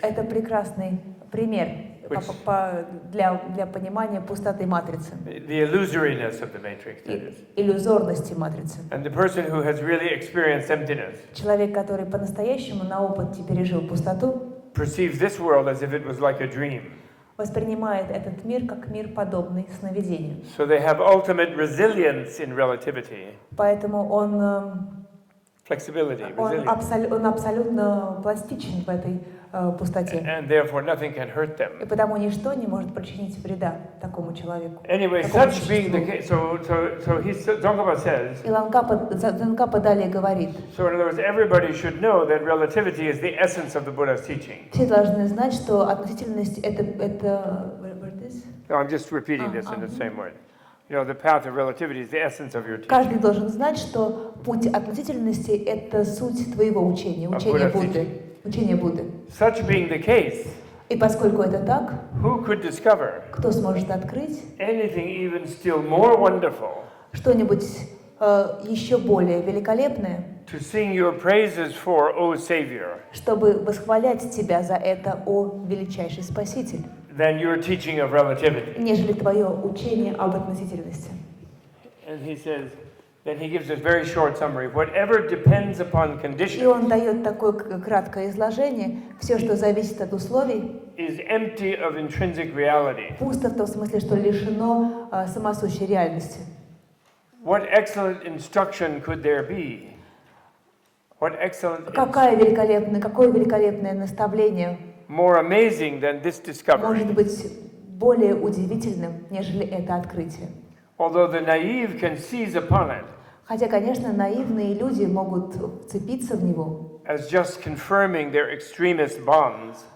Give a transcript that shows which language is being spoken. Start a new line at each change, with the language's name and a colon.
Russian: Это прекрасный пример для понимания пустоты матрицы,
English: The illusoriness of the Matrix, that is.
Russian: иллюзорности матрицы.
English: And the person who has really experienced emptiness
Russian: Человек, который по-настоящему на опыте пережил пустоту,
English: perceives this world as if it was like a dream.
Russian: воспринимает этот мир как мир, подобный сновидению.
English: So they have ultimate resilience in relativity,
Russian: Поэтому он
English: flexibility, resilience.
Russian: абсолютно пластичен в этой пустоте.
English: And therefore nothing can hurt
Russian: И
English: them.
Russian: потому ничто не может причинить вреда такому человеку.
English: Anyway,
Russian: такому
English: such being the case, so Tsongkhapa says,
Russian: И Цонкапы далее говорит,
English: so in other words, everybody should know that relativity is the essence of the Buddha's teaching.
Russian: все должны знать, что относительность это
English: what is? No, I'm just repeating this in the same word. You know, the path of relativity is the essence of your teaching.
Russian: Каждый должен знать, что путь относительности — это суть твоего учения, учение Будды. Учение Будды.
English: Such being the case,
Russian: И поскольку это так,
English: who could discover
Russian: кто сможет открыть
English: anything even still more wonderful
Russian: что-нибудь еще более великолепное,
English: to sing your praises for, O Savior,
Russian: чтобы восхвалять тебя за это, о величайший Спаситель,
English: than your teaching of relativity?
Russian: нежели твое учение об относительности?
English: And he says, then he gives a very short summary. Whatever depends upon
Russian: И
English: conditions
Russian: он дает такое краткое изложение: все, что зависит от условий,
English: is empty of intrinsic reality.
Russian: пусто в том смысле, что лишено самосущей реальности.
English: What excellent instruction could there be? What excellent,
Russian: Какое великолепное наставление
English: more amazing than this discovery?
Russian: может быть более удивительным, нежели это открытие?
English: Although the naive can seize upon it
Russian: Хотя, конечно, наивные люди могут вцепиться в него
English: as just confirming their extremist bonds,